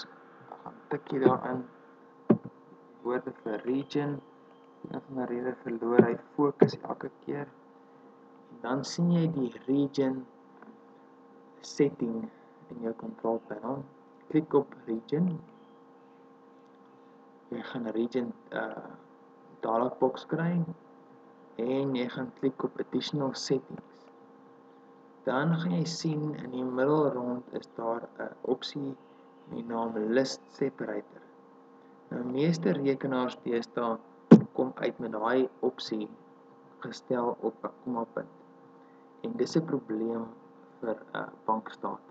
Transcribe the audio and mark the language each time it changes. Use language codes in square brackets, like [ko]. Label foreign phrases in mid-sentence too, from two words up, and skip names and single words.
[af] Dan tik jy daarin woorde vir region. Een van die rede verloor hy fokus elke keer. En dan sien jy die [en] region setting [af] in jou [en] control panel. [af] Klik op region. Jy gaan region [en] dialog box [af] kry en jy gaan klik op [en] additional settings. [af] Dan gaan jy sien in die middelrond is daar 'n opsie met die naam [en] list separator. [af] Nou meeste rekenaars deesdae kom uit met daai opsie gestel op 'n kommapunt. En dis 'n probleem vir bankstate.